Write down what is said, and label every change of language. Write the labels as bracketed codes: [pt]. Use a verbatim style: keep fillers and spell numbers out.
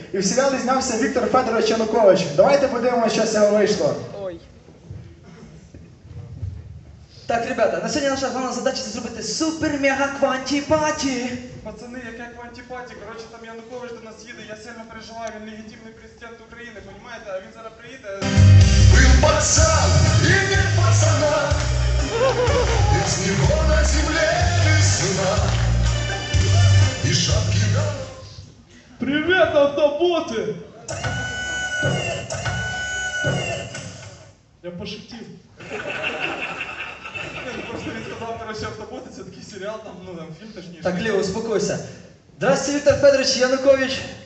[uk] І в серіалі знявся Віктор Федорович Янукович. Давайте подивимося, що з цього вийшло. Ой. Так, ребята, на сьогодні наша головна задача це зробити супер-мега-кванті-паті. Пацани, яке кванті-паті? Коротше, там Янукович до нас їде, я сильно переживаю, він легітимний президент України, понімаєте? А він зараз приїде... [ru] Был пацан и нет пацана, без него на земле весна, и шапки на... Привет, автоботы! Я пошутил. [uk] Просто він сказав, короче, автоботи, це такий серіал, там, ну, там, фільм точніше. [ru] Так, Лео, успокойся. Здравствуйте, Виктор Федорович Янукович.